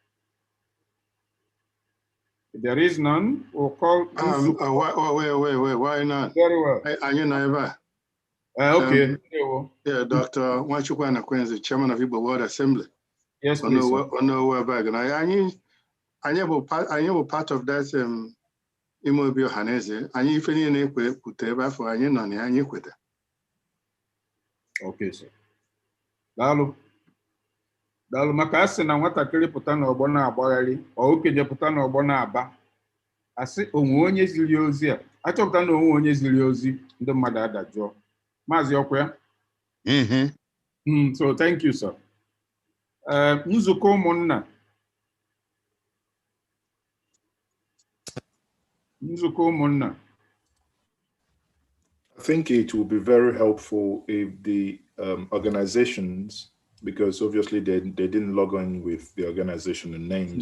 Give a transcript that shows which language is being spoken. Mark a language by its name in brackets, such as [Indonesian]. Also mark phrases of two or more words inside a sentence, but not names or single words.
[English] If there is none, we'll call. Wait, why not? Very well. You know, okay. Yeah, Dr. Nwachukwu Kwenze, Chairman of Igbo World Assembly. Yes, please. I was part of that Imobi ohaneze. [Igbo] Anyị ife niile na-ekwute ebe afọ anyị nọ na anyị kwete. [English] Okay, sir. [Igbo] Daalụ maka asị na nwatakịrị pụta n'ọgbọ na-agbagharị, ọ okenye pụta n'ọgbọ na-aba. Asị onwe onye ziri ozi a, achọpụta na onwe onye ziri ozi, ndị mmadụ adajụọ. Maazị ọkwa ya? [English] So thank you, sir. [Igbo] Nzukọ ụmụnna. [English] I think it will be very helpful if the organizations, because obviously they didn't log on with the organization and names.